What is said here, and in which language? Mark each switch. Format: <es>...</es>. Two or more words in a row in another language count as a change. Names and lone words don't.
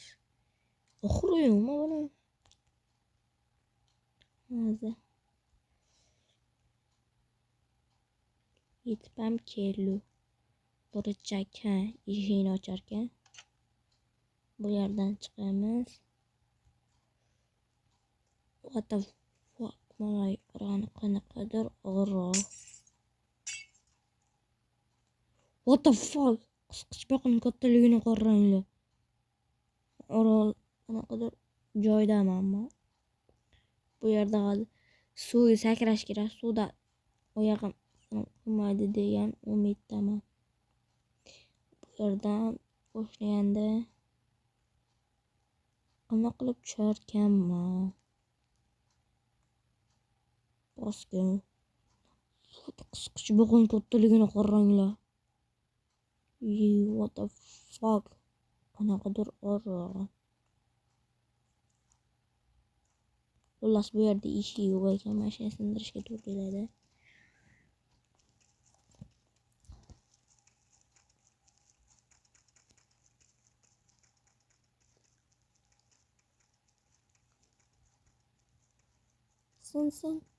<uz>Oxiriymi buni? Hozir yetib ham keldi. Burchakka eshikni ochar ekan. Bu yerdan chiqamiz.</uz> <en>What the fuck,</en> <uz>mana qanaqadir orol.</uz> <en>What the fuck?</en> <uz>Qisqichbaqning kattaligini qaranglar. Orol qanaqadir joydaman ammo. Bu yerda suvga sakrash kerak. Suvda oyog'im qilmaydi degan umiddaman. Bu yerdan boshlaganda qanaqa qilib tusharkanman? Bosgan. Qisqichbaqning kattaligini qaranglar.</uz> <en>What the fuck?</en> <uz>Qanaqadir orol. Xullas bu yerda eshik yo'q ekan, mashina sindirishga to'g'ri keladi. Sin.</uz>